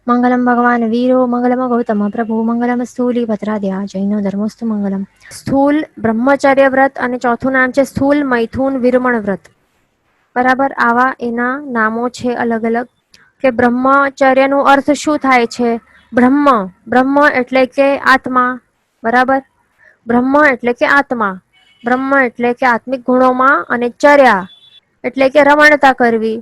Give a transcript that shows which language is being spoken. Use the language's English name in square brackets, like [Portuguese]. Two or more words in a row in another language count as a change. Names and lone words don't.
[Sanskrit] मंगलम भगवान वीरो मंगलम गौतम प्रभु मंगलम स्थूली भद्राद्या जैनो धर्मस्तु मंगलम। [Gujarati] સ્થૂલ બ્રહ્મચર્ય વ્રત અને ચોથું નામ છે સ્થૂલ મૈથુન વિરમણ વ્રત। બરાબર, આવા એના નામો છે અલગ અલગ કે બ્રહ્મચર્યનો અર્થ શું થાય છે? બ્રહ્મ, બ્રહ્મ એટલે કે આત્મા, બરાબર, બ્રહ્મ એટલે કે આત્મા, બ્રહ્મ એટલે કે આત્મિક ગુણોમાં, અને ચર્યા એટલે કે રમણતા કરવી।